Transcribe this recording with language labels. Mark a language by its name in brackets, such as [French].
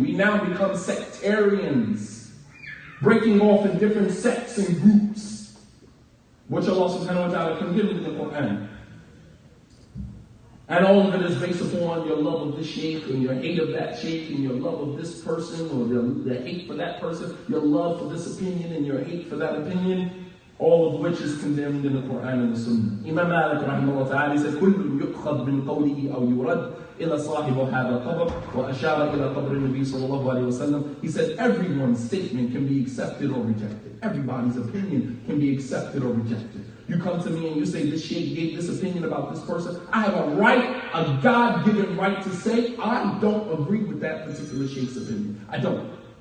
[English] We now become sectarians, breaking off in different sects and groups, which Allah subhanahu wa ta'ala condemned in the Quran. And all of it is based upon your love of this sheikh and your hate of that sheikh and your love of this person or the hate for that person, your love for this opinion and your hate for that opinion, all of which is condemned in the Quran and the Sunnah. Imam Malik rahimahullah ta'ala said, [Arabic] كُلٌّ يُؤْخَذْ مِنْ قَوْلِهِ أَوْ يُرَدْ إِلَى صَاحِبُ هَذَا الْقَبْرِ وَأَشَارَ إِلَى قَبْرِ النَّبِيِّ صَلَّى اللَّهُ عَلَيْهِ وَسَلَّمَ. [English] He said, everyone's statement can be accepted or rejected. Everybody's opinion can be accepted or rejected. You come to me and you say, this sheikh gave this opinion about this person. I have a right, a God-given right to say, I don't agree with that particular sheikh's opinion. I don't.